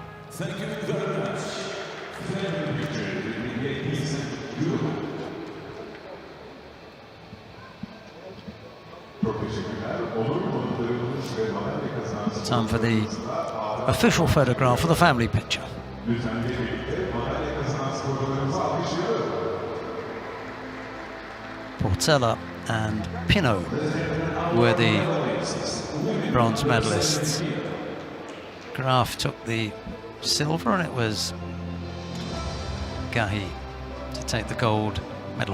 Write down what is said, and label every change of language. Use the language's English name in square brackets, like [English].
[English] Thank you very much. Family picture with the ladies and Judo. [Turkish] Çok teşekkürler. Onur konuklarımız ve madalya kazanan [English] Time for the official photograph for the family picture. [Turkish] lütfen birlikte madalya kazanan sporcularımızı alkışlayalım. [English] Portela and Pino were the bronze medalists. Graf took the silver and it was Gahi to take the gold medal.